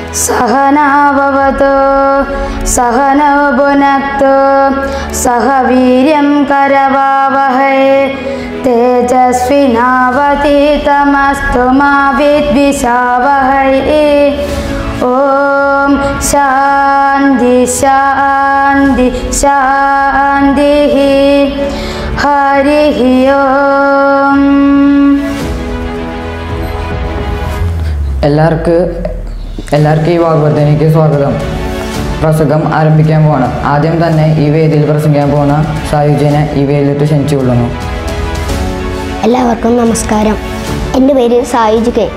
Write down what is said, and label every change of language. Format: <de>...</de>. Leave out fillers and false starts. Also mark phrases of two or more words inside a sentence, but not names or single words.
<sa>सहनाववतु सहनौ भुनक्तु सह वीर्यं करवावहै तेजस्विनावतीतमस्तु मा विद्विषावहै। ओम शांति शांति शांति हरि ओम।</sa> <ml>എല്ലാവർക്കും ഈ വാഗ്വർദ്ധനയ്ക്ക് സ്വാഗതം. പ്രസംഗം ആരംഭിക്കാൻ പോവാണ്. ആദ്യം തന്നെ ഈ വേദിയിൽ പ്രസംഗിക്കാൻ പോകുന്ന സായുജ്യനെ ഈ വേദിയിലിട്ട് ക്ഷണിച്ചുകൊള്ളുന്നു. എല്ലാവർക്കും നമസ്കാരം. എൻ്റെ പേര് സായുജ് കെ.</ml>